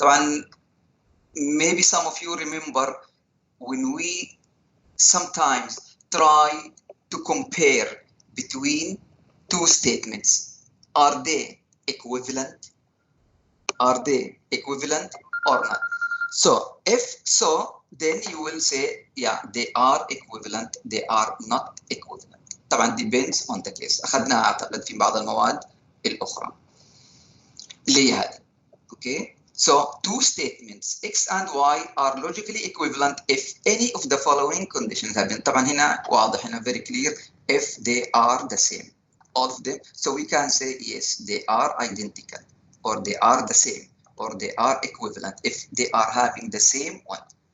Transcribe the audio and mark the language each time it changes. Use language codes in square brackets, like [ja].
[en] So, maybe some of you remember when we sometimes try to compare between two statements. Are they equivalent? Are they equivalent or not? So if so, then you will say, yeah, they are equivalent, they are not equivalent. [ar] طبعا [en] depends on the case. [ar] أخذناها أعتقد في بعض المواد الأخرى. اللي هي هذه. Okay. [en] So two statements X and Y are logically equivalent if any of the following conditions have been. [ar] طبعا هنا واضح هنا [en] very clear if they are the same, all of them. So we can say yes, they are identical, or they are the same, or they are equivalent if they are having the same one.